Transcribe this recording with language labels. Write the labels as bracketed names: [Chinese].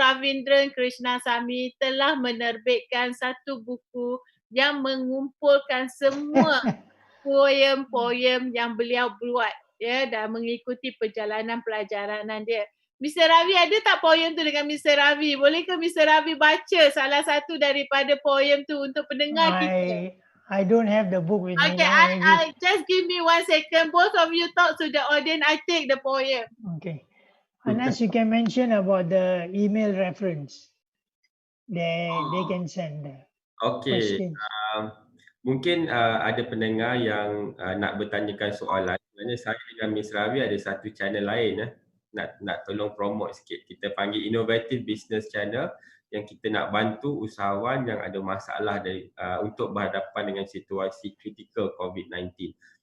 [Malay] Ravindran Krishnasamy telah menerbitkan satu buku yang mengumpulkan semua poem-poem yang beliau buat dan mengikuti perjalanan pelajaran dia. Mr. Ravi ada tak poem tu dengan Mr. Ravi? Bolehkah Mr. Ravi baca salah satu daripada poem tu untuk pendengar kita? [English] I don't have the book with me. Okay, I just give me 1 second. Both of you talk to the audience. I take the poem. Okay. Anas, you can mention about the email reference. They can send the questions. [Malay] Mungkin ada pendengar yang nak bertanyakan soalan. Sebenarnya saya dengan Ms. Ravi ada satu channel lain nak tolong promote sikit. Kita panggil Innovative Business Channel yang kita nak bantu usahawan yang ada masalah untuk berhadapan dengan situasi kritikal COVID-19.